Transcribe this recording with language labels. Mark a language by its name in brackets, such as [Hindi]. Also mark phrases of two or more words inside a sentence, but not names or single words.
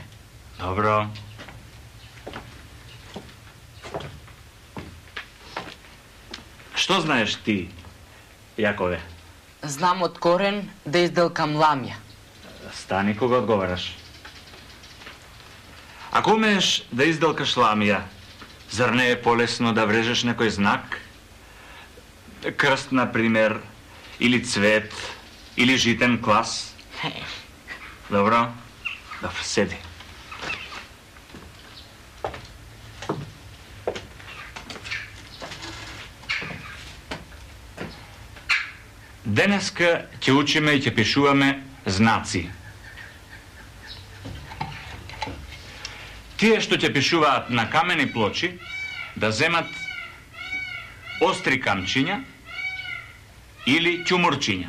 [Macedonian] Добро. Што знаеш ти, Јакове? Знам од корен да изделкам ламја. Стани кога одговараш. Ако умееш да изделкаш ламја, Зар не је полесно да врежеш некој знак? Крст, на примјер, или цвет, или житен клас? Добро? Добро, седи. Денеска ќе учиме и ќе пишуваме знаци. Тие што ќе пишуваат на камени плочи, да земат остри камчиња или ќумурчиња.